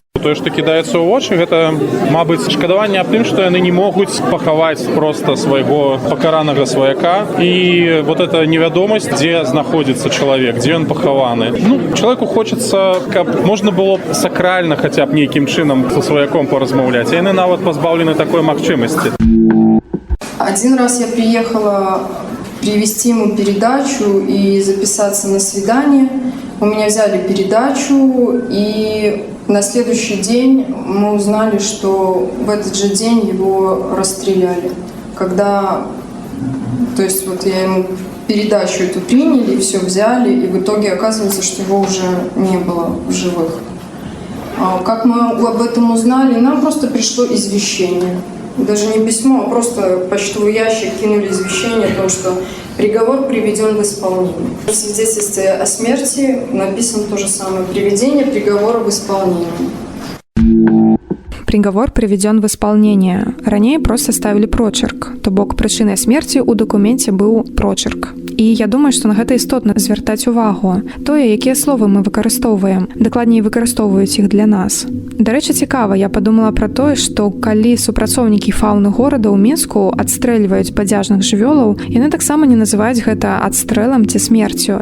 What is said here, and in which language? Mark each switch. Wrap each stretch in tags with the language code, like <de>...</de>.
<be>Тое, што кідаецца ў вочы, гэта, мабыць, шкадаванне аб тым, што яны не могуць пахаваць проста свайго пакаранага сваяка. І вот эта невядомасць, дзе знаходзіцца чалавек, дзе ён пахаваны. Чалавеку хочацца, каб можна было сакральна хаця б нейкім чынам са сваяком паразмаўляць. А яны нават пазбаўлены такой магчымасці.</be> <ru>Один раз я приехала привезти ему передачу и записаться на свидание. У меня взяли передачу, и на следующий день мы узнали, что в этот же день его расстреляли. То есть вот я ему передачу эту приняли, все взяли, и в итоге оказывается, что его уже не было в живых. Как мы об этом узнали, нам просто пришло извещение. Даже не письмо, а просто почтовый ящик кинули извещение о том, что приговор приведен в исполнение. В свидетельстве о смерти написано то же самое: приведение приговора в исполнение.</ru> <be>Прыгавор прыведзён</be> <ru>в исполнение.</ru> <be>Раней проста ставілі прочерк, то бок прычынай смерці ў дакуменце быў прочерк. І я думаю, што на гэта істотна звяртаць увагу. Тое, якія словы мы выкарыстоўваем, дакладней выкарыстоўваюць іх для нас. Дарэчы, цікава, я падумала пра тое, што калі супрацоўнікі фаўны горада ў Мінску адстрэльваюць падзяжных жывёлаў, яны таксама не называюць гэта адстрэлам ці смерцю.</be>